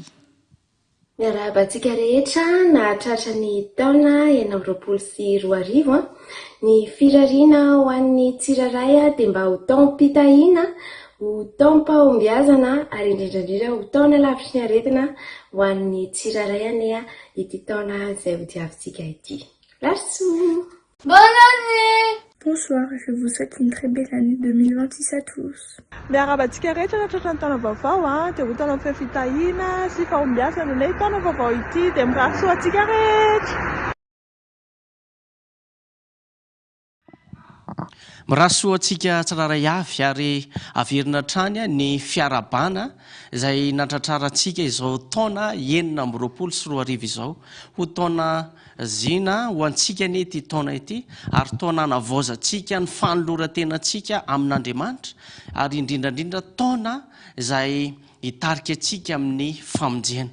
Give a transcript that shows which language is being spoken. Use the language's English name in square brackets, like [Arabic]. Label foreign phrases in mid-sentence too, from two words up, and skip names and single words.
[Malagasy] Miarabantsika rehetra nahatratra ny taona 1924 ny firariana ho an'ny tsiraray dia mba ho taom-pitahiana, ho taom-pahombiazana ary indrindrandrindra ho taona lavitry ny aretina ho an'ny tsiraray ane ity taona izay ho diavintsika ity. Lartsoa! [French] Bonne année! Bonsoir, je vous souhaite une très belle année 2026 à tous. [Malagasy] Miarabantsika rehetra nahatratra ny taona vaovao dia ho taona fitahiana sy fahombiazana ilay taona vaovao ity dia mirahasoa antsika rehetra. Mirahasoa antsika tsiraray avy ary averina hatrany ny fiarabana izay natratrarantsika izao taona 1924 izao ho taona zina ho antsika ny ity taona ity, ary taona navaozantsika ny fanoloran-tenantsika amin'Andriamanitra, ary indrindrandrindra taona izay hitarika antsika amin'ny famonjena.